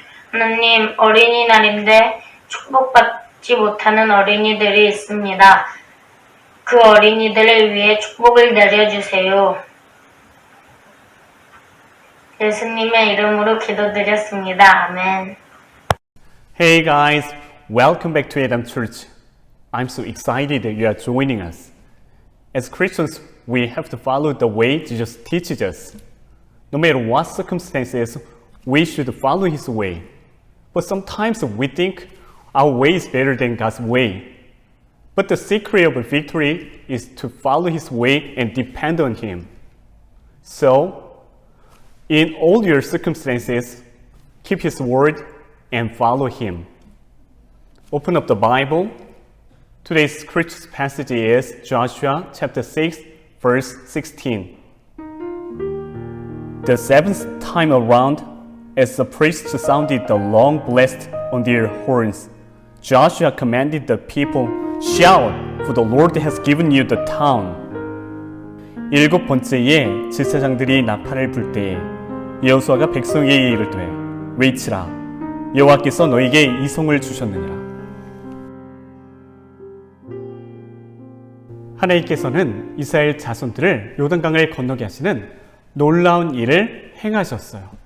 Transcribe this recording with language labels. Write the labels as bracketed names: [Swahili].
[Korean] 하나님, 어린이날인데 축복받지 못하는 어린이들이 있습니다. 그 어린이들을 위해 축복을 내려주세요. 예수님의 이름으로 기도드렸습니다. 아멘. [English] Hey guys, welcome back to Adam Church. I'm so excited that you are joining us. As Christians, we have to follow the way Jesus teaches us. No matter what circumstances, we should follow His way. But sometimes we think our way is better than God's way. But the secret of victory is to follow His way and depend on Him. So, in all your circumstances, keep His word and follow Him. Open up the Bible. Today's scripture passage is Joshua chapter 6, verse 16. The seventh time around, as the priests sounded the long blast on their horns, Joshua commanded the people, "Shout, for the Lord has given you the town." [Korean] 일곱 번째에 제사장들이 나팔을 불 때에 여호수아가 백성에게 이르되 외치라, 여호와께서 너에게 이 성을 주셨느니라. 하나님께서는 이스라엘 자손들을 요단강을 건너게 하시는 놀라운 일을 행하셨어요.